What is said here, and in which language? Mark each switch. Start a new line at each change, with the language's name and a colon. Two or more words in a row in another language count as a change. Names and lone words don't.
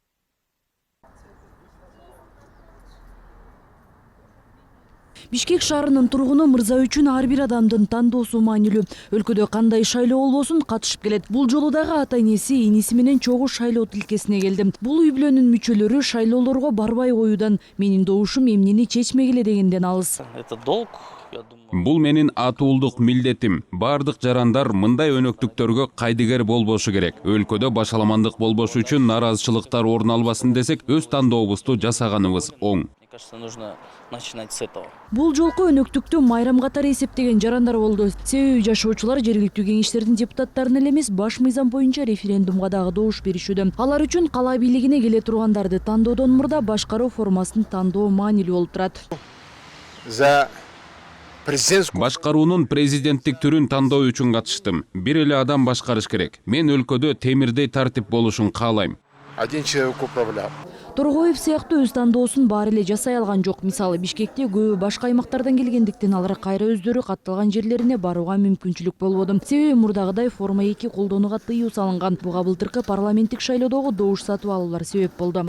Kyrgyz: Бишкек шаарынын тургуну мырза үчүн ар бир адамдын тандоосу маанилүү. Өлкөдө кандай шайлоо болбосун катышып келет. Бул жолу дагы ата-энеси, иниси менен чогуу шайлоо тилкесине келди. Бул үй бүлөнүн мүчөлөрү шайлоолорго барбай коюудан менин добушум эмнени чечмегиле дегенден алыс.
Russian: Это долг, я думаю.
Kyrgyz: Бул менин атуулдук милдетим. Бардык жарандар мындай өнөктүктөргө кайдыгер болбошу керек. Өлкөдө башаламандык болбошу үчүн наразычылыктар орун албасын десек, өз тандообузду жасаганыбыз оң.
Russian: Мне кажется, нужно начинать с этого.
Kyrgyz: Бул жолку өнөктүктү майрам катары эсептеген жарандар болду. Себеби жашоочулар жергиликтүү кеңештердин депутаттарына эле эмес, баш мыйзам боюнча референдумга дагы добуш беришүүдө. Алар үчүн кала бийлигине келе тургандарды тандоодон мурда башкаруу формасын тандоо маанилүү болуп турат. Башкаруунун президенттик түрүн тандоо үчүн катыштым. Бир эле адам башкарыш керек. Мен өлкөдө темирдей тартип болушун каалайм.
Russian: Один человек управлял.
Kyrgyz: Торгоев сыяктуу өз тандоосун баары эле жасай алган жок. Мисалы Бишкекте көбү башка аймактардан келгендиктен алар кайра өздөрү катталган жерлерине барууга мүмкүнчүлүк болбоду. Себеби мурдагыдай форма 2 колдонууга тыюу салынган. Буга былтыркы парламенттик шайлоодогу добуш сатып алуулар себеп болду.